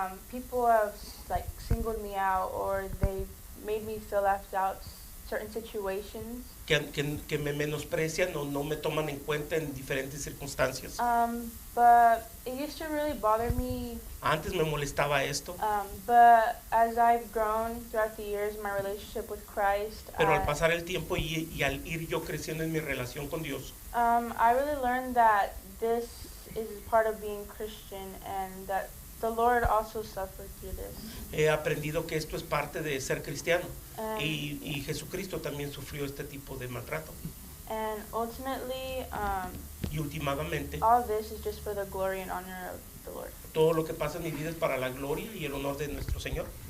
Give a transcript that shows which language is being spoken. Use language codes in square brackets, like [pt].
[en] people have like singled me out or they made me feel left out certain situations. [es] que me menosprecian o no me toman en cuenta en diferentes circunstancias. [en] But it used to really bother me. [es] Antes me molestaba esto, [en] But as I've grown throughout the years, my relationship with Christ, [es] pero al pasar el tiempo y al ir yo creciendo en mi relación con Dios, [en] I really learned that this is part of being Christian and that the Lord also suffered through this. [es] he aprendido que esto es parte de ser cristiano y Jesucristo también sufrió este tipo de maltrato. [en] And ultimately, [es] Y últimamente, [en] all this is just for the glory and honor of the Lord. [es] todo lo que pasa en mi vida es para la gloria y el honor de nuestro Señor.